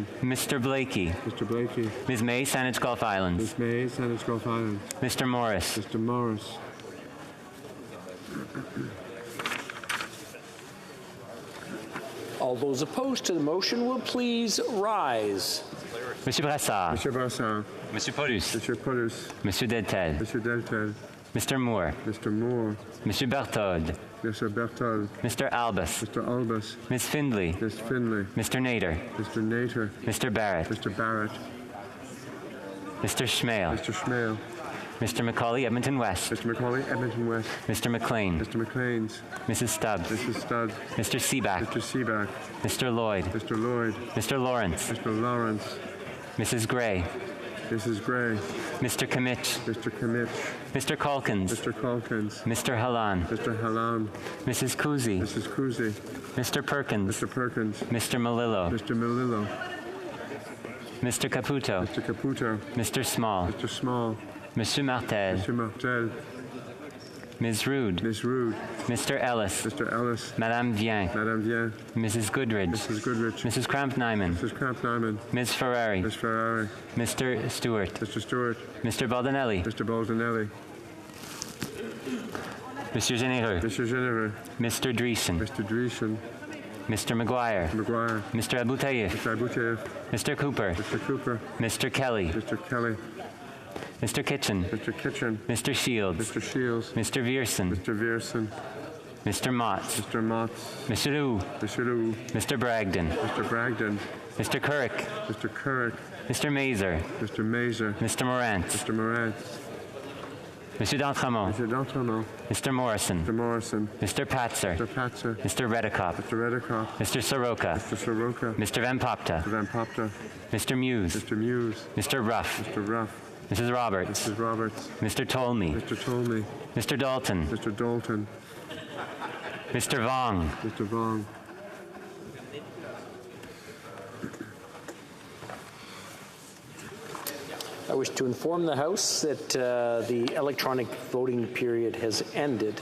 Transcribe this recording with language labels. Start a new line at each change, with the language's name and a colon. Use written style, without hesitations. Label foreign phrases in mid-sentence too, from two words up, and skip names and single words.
English: Mr. Blakey. Mr. Blakey. Ms. May, Saanich Gulf Islands. Miss May, Saanich Gulf Islands. Mr. Morris. Mr. Morris. All those opposed to the motion will please rise. Monsieur Brassard. Monsieur Brassard. Monsieur Paulus. Monsieur Paulus. Monsieur Deltel. Monsieur Deltel. Mr. Moore. Mr. Moore. Monsieur Berthold. Mr. Berthold. Mr. Albus. Mr. Albus. Ms. Findlay. Miss Finley. Mr. Nader. Mr. Nater. Mr. Barrett. Mr. Barrett. Mr. Schmale. Mr. Schmale. Mr. Macaulay, Edmonton West. Mr. Macaulay, Edmonton West. Mr. McLean. Mr. McLean's. Mrs. Stubbs. Mrs. Stubbs. Mr. Seaback. Mr. Seaback. Mr. Lloyd. Mr. Lloyd. Mr. Lawrence. Mr. Lawrence. Mrs. Gray. Mrs. Gray. Mr. Kimmich. Mr. Kimmich. Mr. Calkins. Mr. Calkins. Mr. Halan. Mr. Halam. Mrs. Kuzi. Mrs. Kuzi. Mr. Perkins. Mr. Perkins. Mr. Malillo. Mr. Malillo. Mr. Caputo. Mr. Caputo. Mr. Small. Mr. Small. Monsieur Martel. Mr. Martel. Ms. Rude. Miss Rude. Mr. Ellis. Mr. Ellis. Madame Vien. Madame Vien. Mrs. Goodridge. Mrs. Goodrich. Mrs. Cramp-Nyman. Mrs. Cramp-Nyman. Ms. Ferrari. Miss Ferrari. Mr. Stewart. Mr. Stewart. Mr. Baldinelli. Mr. Baldinelli. Monsieur Généreux. Mr. Généreux. Mr. Dreesen. Mr. Dreesen. Mr. McGuire. McGuire. Mr. Aboutayev. Mr. Aboutayev. Mr. Cooper. Mr. Cooper. Mr. Kelly. Mr. Kelly. Mr. Kitchen. Mr. Kitchen. Mr. Shields. Mr. Shields. Mr. Vierson. Mr. Vierson. Mr. Motts. Mr. Motts. Mr. Liu. Mr. Liu. Mr. Bragdon. Mr. Bragdon. Mr. Currick. Mr. Currick. Mr. Mazer. Mr. Mazer. Mr. Morant. Mr. Morant. Monsieur d'Entremont. Mr. D'Entremont. Mr. Morrison. Mr. Morrison. Mr. Patzer. Mr. Patzer. Mr. Redekop. Mr. Redekop. Mr. Soroka. Mr. Soroka. Mr. Van Popta. Mr. Van Popta. Mr. Muse. Mr. Muse. Mr. Ruff. Mr. Ruff. Mrs. Roberts. Mrs. Roberts. Mr. Tolmie. Mr. Tolmie. Mr. Dalton. Mr. Dalton. Mr. Vong. Mr. Vong. I wish to inform the House that the electronic voting period has ended.